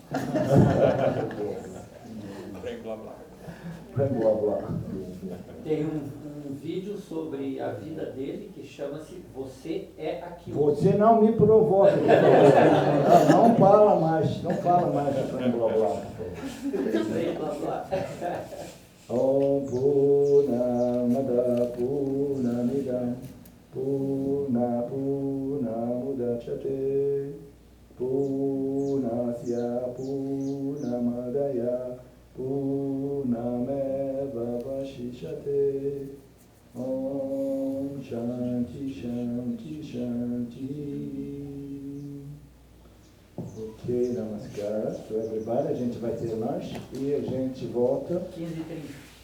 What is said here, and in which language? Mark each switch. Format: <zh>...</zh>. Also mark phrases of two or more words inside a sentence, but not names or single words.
<pt>Prem blá blá. Prem blá blá. Tem um vídeo sobre a vida dele que chama-se Você é Aquilo. Você não me provoca. Não fala mais de Prem blá blá. Prem blá blá.</pt> <sa>Om Purnamada Purnamidam Purna Purnamudachyate Purnasya Purnamadaya Purnameva Vashishyate Om Shanti Shanti Shanti.</sa> <en>Ok, Namaskar to everybody.</en> <pt>A gente vai ter lanche e a gente volta 15h30.</pt>